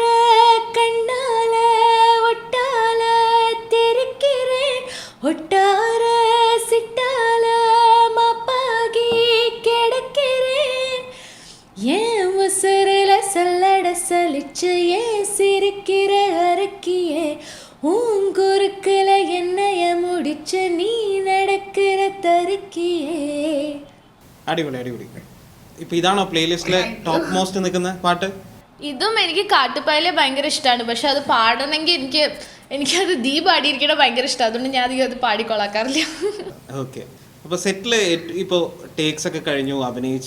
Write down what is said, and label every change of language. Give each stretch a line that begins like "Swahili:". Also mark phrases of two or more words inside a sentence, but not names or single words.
Tamil: கண்ணால ஒட்டால தெரிக்கிறேன் ஒட்டார சிட்டால மாப்பாகி கிடக்கிறேன் ஏன் உசுரில சல்லட சலிச்சு ஏன் சிரிக்கிற அரக்கியே ஊங்குறுக்குல என்னைய முடிச்சு நீ நடக்கிற தருக்கியே.
Malayalam: അടിപൊളി അടിപൊളി. ഇപ്പൊ ഇതാണോ പ്ലേലിസ്റ്റിലെ
English: top most
Malayalam: നിൽക്കുന്ന പാട്ട്? ഇതും എനിക്ക് കാട്ടുപായലെ ഭയങ്കര ഇഷ്ടമാണ്. പക്ഷെ അത് പാടണമെങ്കിൽ എനിക്കത് ദീ പാടിയിരിക്കണ ഭയങ്കര ഇഷ്ടമാണ്. അതുകൊണ്ട് ഞാൻ അധികം അത് പാടിക്കൊള്ളാക്കാറില്ല. ഓക്കെ. അപ്പോൾ സെറ്റിൽ ഇപ്പോൾ ടേക്സ് ഒക്കെ കഴിഞ്ഞു, അഭിനയിച്ചു.